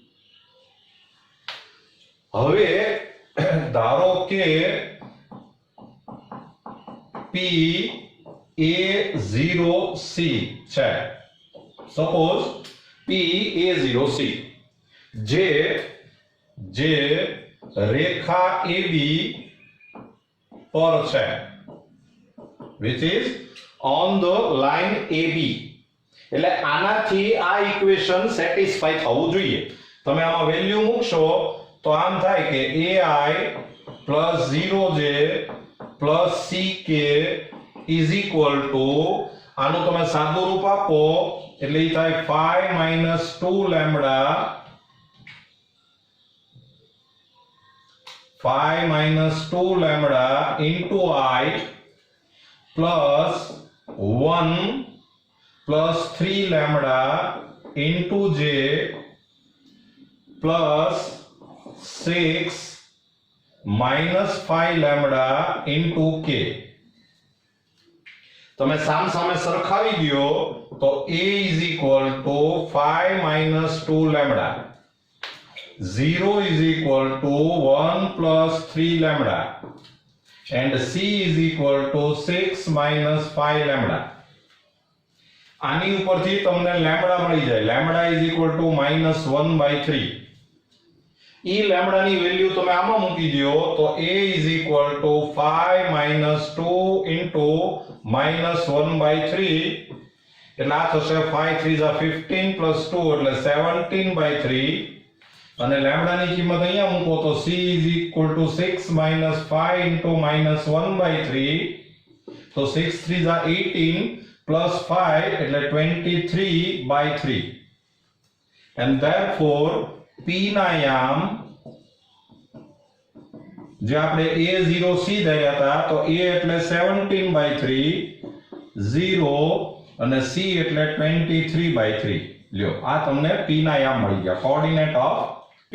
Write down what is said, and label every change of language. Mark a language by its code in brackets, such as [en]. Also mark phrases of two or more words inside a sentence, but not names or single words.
[gu] હવે ધારો કે PA0C છે. સપોઝ PA0C જે રેખા AB પર છે, [en] which is on the line AB. [gu] એટલે આનાથી આ [en] equation satisfy [gu] થવું જોઈએ. તમે આમાં વેલ્યુ મૂકશો તો આમ થાય કે [en] AI plus 0j plus CK is equal to, [gu] આનું તમે સાદું રૂપ આપો એટલે ઈ થાય [en] 5 minus 2 lambda 5 minus 2 lambda into I plus 1 plus 3 lambda into J plus 6 minus 5 lambda into K. [gu] તમે સામ સામે સરખાવી દો તો [en] A is equal to 5 minus 2 lambda, 0 is equal to 1 plus 3 lambda, and C is equal to 6 minus 5 lambda. [gu] આની ઉપરથી તમને લેમ્બડા મળી જાય. [en] લેમ્બડા is equal to -1/3. [gu] ઈ લેમ્બડાની વેલ્યુ તમે આમાં મૂકી દો તો [en] A is equal to 5 minus 2 into -1/3. [gu] એટલે આ થશે 5 3 is 15 plus 2 એટલે 17/3. અને લેમ્બડાની કિંમત અહીંયા મૂકો તો [en] C is equal to 6 minus 5 into -1/3. [gu] તો 6 3 is 18 plus 5 એટલે 23/3. [en] and therefore [gu] P ના યામ જે આપણે A0C ધર્યા હતા તો A એટલે 17/3, 0 અને C એટલે 23/3. લ્યો આ તમને P ના યામ મળી ગયા, [en] coordinate of [gu] P.